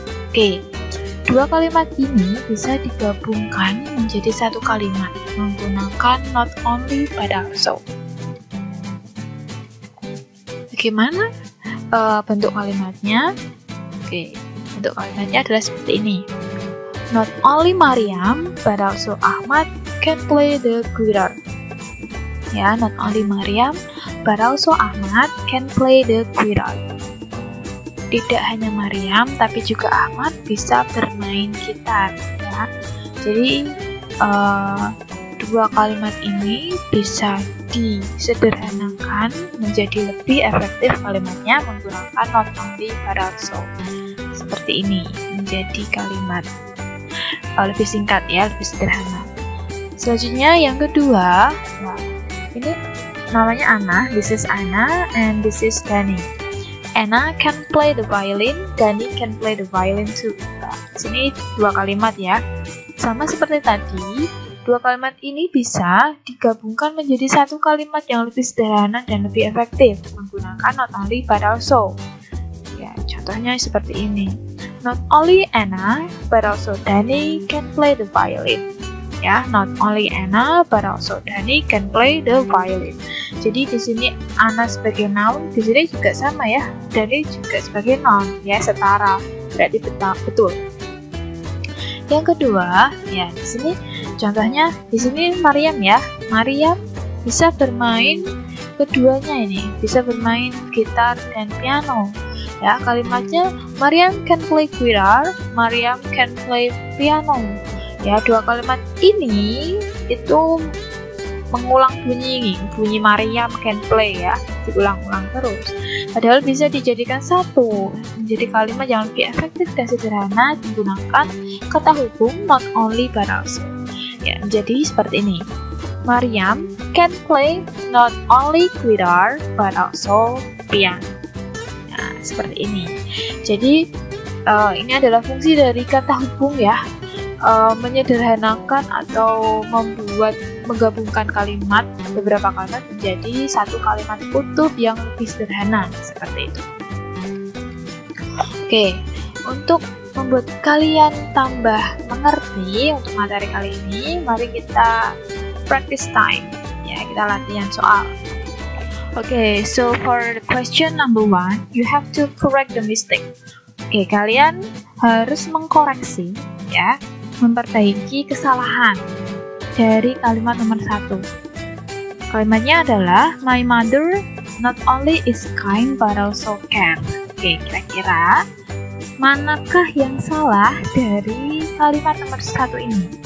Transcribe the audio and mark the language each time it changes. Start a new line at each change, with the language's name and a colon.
Indonesian: Oke, 2 kalimat ini bisa digabungkan menjadi 1 kalimat menggunakan not only but also. Bagaimana bentuk kalimatnya? Oke, bentuk kalimatnya adalah seperti ini.
English: Not only Mariam but also Ahmad can play the guitar. Ya, not only Mariam but also Ahmad can play the guitar.
Indonesian: Tidak hanya Mariam tapi juga Ahmad bisa bermain gitar ya. Jadi 2 kalimat ini bisa disederhanakan menjadi lebih efektif kalimatnya menggunakan not only but also. Seperti ini menjadi kalimat lebih singkat ya, lebih sederhana. Selanjutnya yang kedua, nah, ini namanya Anna,
English: this is Anna, and this is Dani. Anna can play the violin, Dani can play the violin too.
Indonesian: Nah, sini 2 kalimat ya. Sama seperti tadi, 2 kalimat ini bisa digabungkan menjadi 1 kalimat yang lebih sederhana dan lebih efektif menggunakan not only but also. Ya, contohnya seperti ini.
English: Not only Anna but also Dani can play the violin. Ya, not only Anna but also Dani can play the violin.
Indonesian: Jadi di sini Anna sebagai noun, di sini juga sama ya. Dani juga sebagai noun, ya setara. Berarti betul. Yang kedua, ya di sini contohnya di sini Mariam ya. Mariam bisa bermain keduanya ini, bisa bermain gitar dan piano. Ya, kalimatnya
English: Mariam can play guitar, Mariam can play piano.
Indonesian: Ya, 2 kalimat ini itu mengulang bunyi
English: Mariam can play
Indonesian: ya, diulang-ulang terus. Padahal bisa dijadikan satu menjadi kalimat yang lebih efektif dan sederhana menggunakan kata hubung not only but also. Ya, jadi seperti ini.
English: Mariam can play not only guitar but also piano.
Indonesian: Nah, seperti ini. Jadi ini adalah fungsi dari kata hubung ya. Menyederhanakan atau menggabungkan kalimat, beberapa kalimat menjadi 1 kalimat utuh yang lebih sederhana seperti itu. Oke, untuk membuat kalian tambah mengerti untuk materi kali ini, mari kita
English: practice time
Indonesian: ya, kita latihan soal.
English: Oke, so for the question number 1, you have to correct the mistake.
Indonesian: Oke, kalian harus mengkoreksi ya, memperbaiki kesalahan dari kalimat nomor 1. Kalimatnya adalah
English: my mother not only is kind but also care.
Indonesian: Oke, kira-kira manakah yang salah dari kalimat nomor 1 ini?